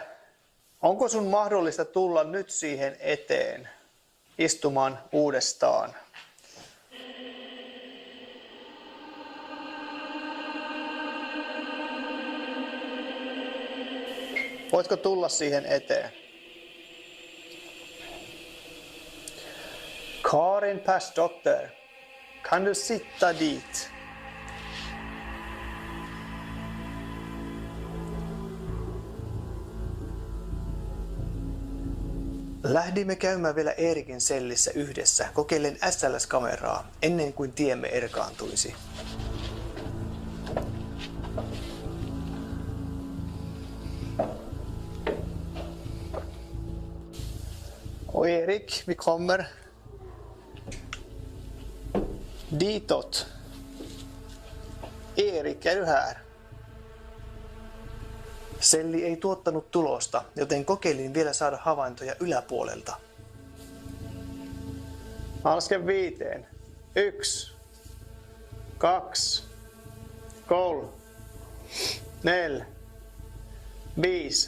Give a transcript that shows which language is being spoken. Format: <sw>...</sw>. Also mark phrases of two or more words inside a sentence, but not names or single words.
<fi>Onko sun mahdollista tulla nyt siihen eteen istumaan uudestaan? Voitko tulla siihen eteen?</fi> <sv>Karin Persdotter, kan du sitta dit?</sv> <fi>Lähdimme käymään vielä Erikin sellissä yhdessä kokeillen SLS-kameraa ennen kuin tiemme erkaantuisi.</fi> <sv>Och Erik, vi kommer ditåt. Erik, är du här?</sv> <fi>Selli ei tuottanut tulosta, joten kokeilin vielä saada havaintoja yläpuolelta. Lasken 5. 1, 2, 3, 4, 5.</fi>